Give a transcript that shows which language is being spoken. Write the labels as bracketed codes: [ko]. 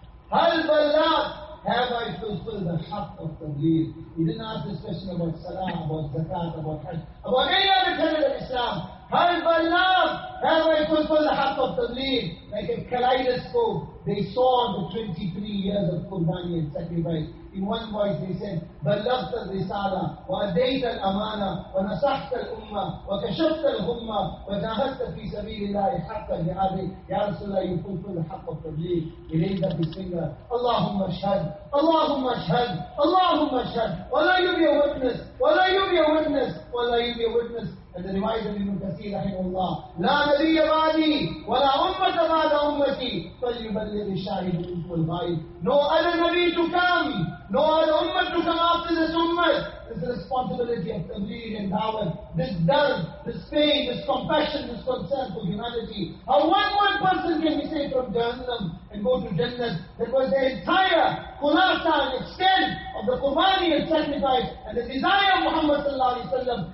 [ar] Hal ballagh? [en] Have I fulfilled the haqq of the deen? He didn't ask this question about salah, about zakat, about hajj, about any other tenet of Islam. [ar] Hal ballagh? [en] Have I fulfilled the haqq of the deen? Like a kaleidoscope, they saw the 23 years of qurbani and sacrifice. [ar] In one voice they said, بلغت الرسالة وأديت الأمانة ونصحت الأمة وكشفت الهمة وجاهدت في سبيل الله حق جهاده. يا رسول الله, [en] you fulfill the [ar] حق of تبليغ. [en] He raised up his finger, [ar] اللهم اشهد, اللهم اشهد, اللهم اشهد, ولا يبي witness, ولا يبي witness, ولا يبي witness. [en] And the revival of [ar] Ibn Kathir رحمه الله, لا نبي بعدي ولا أمة بعد أمتي فليبلغ الشاهد منكم الغائب. [en] No other Nabi to come, no other Ummah to come after this Ummah. This responsibility of tabligh and da'wah, this dard, this pain, this compassion, this concern for humanity. How one person can be saved from Jahannam and go to Jannah? That was the entire khulasa and extent of the qurbani and sacrifice and the desire of Muhammad sallallahu alayhi wa sallam.